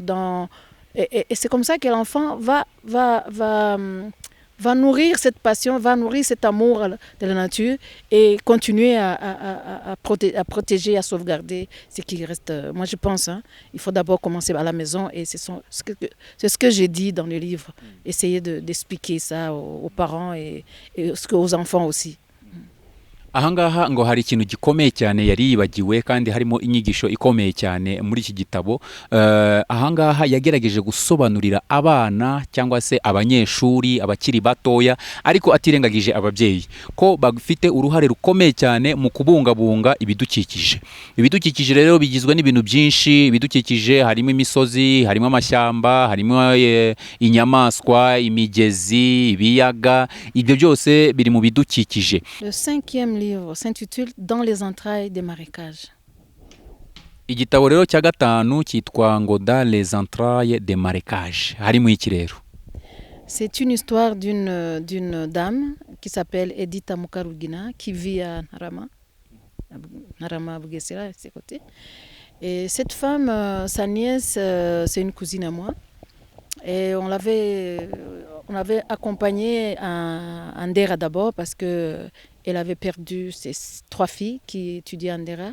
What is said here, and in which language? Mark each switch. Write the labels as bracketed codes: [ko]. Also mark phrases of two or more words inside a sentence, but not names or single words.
[fr] Et c'est comme ça que l'enfant va nourrir cette passion, va nourrir cet amour de la nature et continuer à protéger, à sauvegarder ce qui reste. Moi, je pense, il faut d'abord commencer à la maison et c'est ce que j'ai dit dans le livre. Essayer d'expliquer ça aux parents et aux enfants aussi. [rw] Ahangaha ngo hari ikintu gikomeye cyane yari yibagiwe kandi harimo inyigisho ikomeye cyane muri iki gitabo. Ahangaha yagerageje gusobanurira abana cyangwa se abanyeshuri abakiri batoya, ariko atirengagije ababyeyi ko bafite uruhare rukomeye cyane mu kubungabunga ibidukikije. Ibidukikije rero bigizwe n'ibintu byinshi. Ibidukikije harimo imisozi, harimo amashyamba, harimo inyamaswa, imigezi, ibiyaga. Ibyo byose biri mu bidukikije. [fr] Le 5e livre s'intitule Dans les entrailles des marécages. [rw] Igitabo rero cya gatanu cyitwa ngo Dans les entrailles des marécages. Harimo iki rero? [fr] C'est une histoire d'une dame qui s'appelle Edith Mukarugina qui vit à Narama Bugesera, à ses côtés. Et cette femme, sa nièce, c'est une cousine à moi. Et on l'avait accompagnée à Ndera d'abord parce que elle avait perdu ses 3 filles qui étudiaient à Ndera.